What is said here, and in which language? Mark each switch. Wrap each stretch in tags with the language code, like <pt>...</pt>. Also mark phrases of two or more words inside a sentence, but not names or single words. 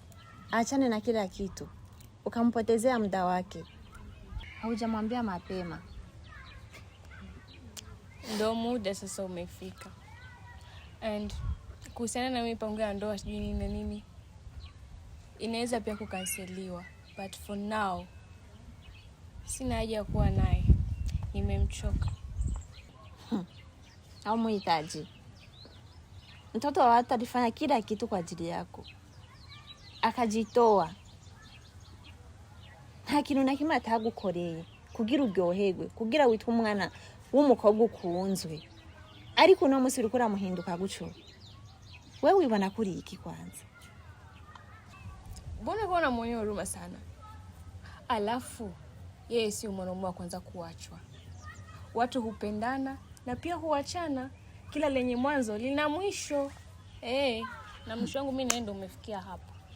<sw>Aachane na kila kitu. Ukampotezea muda wake. Haujamwambia mapema. Ndo muda sasa umefika. And kuhusiana na mipango ya ndoa sijui nini na nini, inaweza pia kukanseliwa.</sw> <en>But for now,</en> <sw>sina haja ya kuwa naye. Nimemchoka. Au muhitaji. Mtoto wa watu alifanya kila kitu kwa ajili yako. Akajitoa.</sw> <rn>Nta kintu na kimwe atagukoreye kugira uryoherwe, kugira witwe umwana w'umukobwa ukunzwe. Ariko uno munsi uriko uramuhinduka guco. Wewe wibona kuri iki kwanza?</rn> <sw>Mbona kuna mwenye huruma sana? Alafu yeye si mwanaume wa kwanza kuachwa. Watu hupendana na pia huachana. Kila lenye mwanzo lina mwisho. Na mwisho wangu mimi naenda umefikia hapo.</sw>